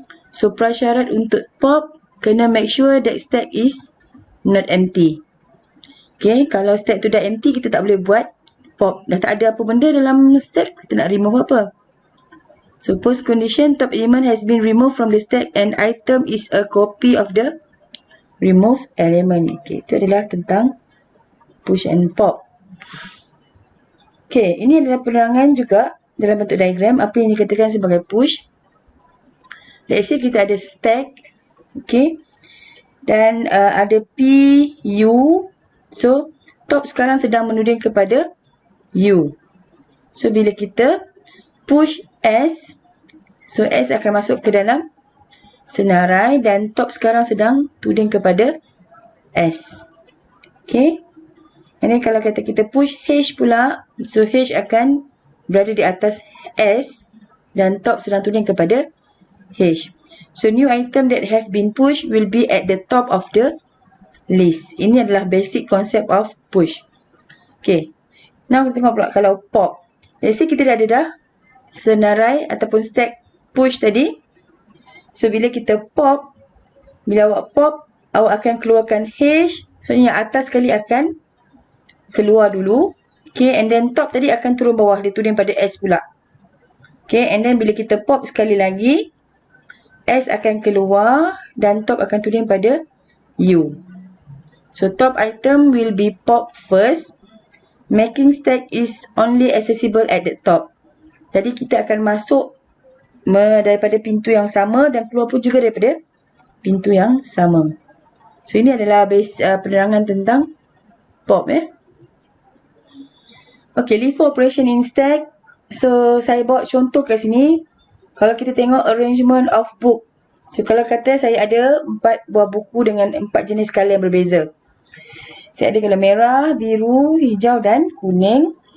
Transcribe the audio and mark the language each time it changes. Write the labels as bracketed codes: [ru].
[en] So, [ms] prasyarat untuk pop, kena [en] make sure that stack is not empty. [ms] Okay, kalau stack tu dah empty, kita tak boleh buat pop. Dah tak ada apa benda dalam stack, kita nak remove apa? [en] So, post condition, top element has been removed from the stack and item is a copy of the removed element. [ms] Okay, itu adalah tentang push and pop. Okay, ini adalah penerangan juga dalam bentuk diagram apa yang dikatakan sebagai push. [en] Let's say [ms] kita ada stack. Okay, dan ada P, U. So, top sekarang sedang menuding kepada U. So, bila kita push S, so S akan masuk ke dalam senarai dan top sekarang sedang tuding kepada S. Okay. And then kalau kata kita push H pula, so H akan berada di atas S dan top sedang tuding kepada H. [en] So, new item that have been pushed will be at the top of the list. [ms] Ini adalah [en] basic concept of push. [ms] Okay. Now, kita tengok pula kalau pop. [en] Let's say [ms] kita dah ada senarai ataupun stack push tadi. So, bila kita pop, bila awak pop, awak akan keluarkan H. So, yang atas sekali akan keluar dulu. Okay, and then top tadi akan turun bawah. Dia tuding pada S pula. Okay, and then bila kita pop sekali lagi, S akan keluar dan top akan tuding pada U. [en] So, top item will be pop first. Making stack is only accessible at the top. [ms] Jadi, kita akan masuk daripada pintu yang sama dan keluar pun juga daripada pintu yang sama. So, ini adalah penerangan tentang pop. [en] Okay, LIFO operation in stack. So, [ms] saya bawa contoh kat sini. Kalau kita tengok [en] arrangement of book. [ms] So, kalau kata saya ada 4 buah buku dengan 4 jenis color yang berbeza. Saya ada color merah, biru, hijau dan kuning.